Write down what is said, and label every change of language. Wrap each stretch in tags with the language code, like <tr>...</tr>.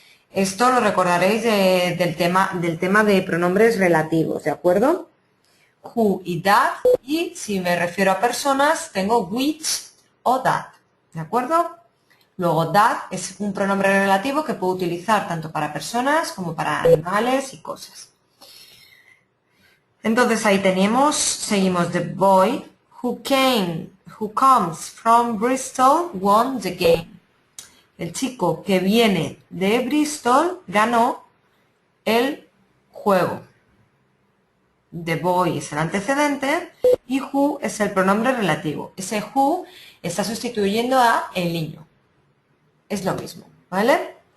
<es>Esto lo recordaréis del tema de pronombres relativos, ¿de acuerdo? Who y that. Y si me refiero a personas, tengo which o that, ¿de acuerdo? Luego that es un pronombre relativo que puedo utilizar tanto para personas como para animales y cosas. Entonces ahí seguimos,</es> <en>the boy who comes from Bristol won the game.</en> <es>El chico que viene de Bristol ganó el juego. The boy es el antecedente y who es el pronombre relativo. Ese who está sustituyendo a el niño. Es lo mismo, ¿vale?</es>